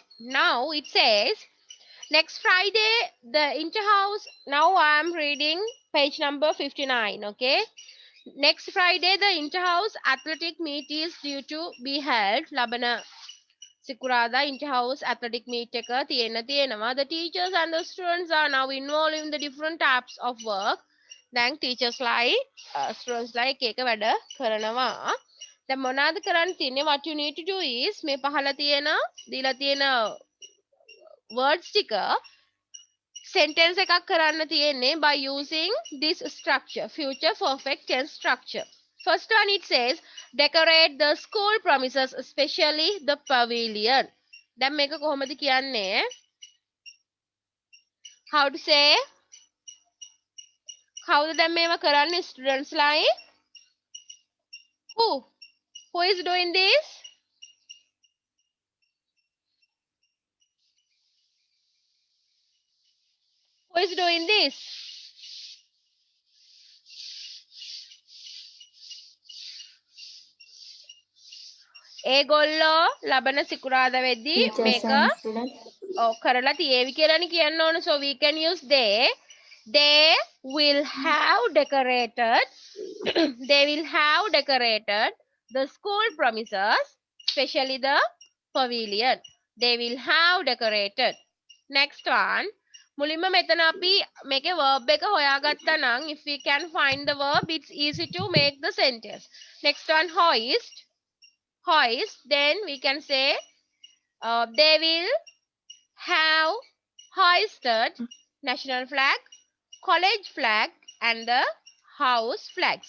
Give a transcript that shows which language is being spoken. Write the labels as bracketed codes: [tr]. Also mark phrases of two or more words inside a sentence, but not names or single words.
[en] Now it says next Friday the interhouse. Now I am reading page number 59. Okay, next Friday the interhouse athletic meet is due to be held. [si] ලබන සිකුරාදා [en] interhouse athletic meet [si] එක තියෙනවා. [en] The teachers and the students are now involved in the different types of work. [si] දැන් [en] teachers like students like [si] එක වැඩ කරනවා. දැන් මොනවාද කරන්න තියෙන්නේ? [en] What you need to do is [si] මේ පහළ තියෙන දීලා තියෙන words ටික sentence එකක් කරන්න තියෙන්නේ [en] by using this structure, future perfect tense structure. First one, it says decorate the school premises, especially the pavilion. [si] දැන් මේක කොහොමද කියන්නේ? [en] How to say? [si] කවුද දැන් මේව කරන්නේ students ලායි? [en] Who is doing this? Who is doing this? [si] ඒගොල්ලෝ ලබන සිකුරාදා වෙද්දී [en] Teachers [si] මේක [en] and students. [si] කරලා තියේවි කියලානේ කියන්න ඕන. [en] So we can use they will have decorated they will have decorated the school premises, especially the pavilion. They will have decorated. Next one, [si] මුලින්ම මෙතන අපි මේකේ verb එක හොයාගත්තා නම් [en] if we can find the verb, it's easy to make the sentence. Next one, hoist, then we can say they will have hoisted national flag, college flag, and the house flags.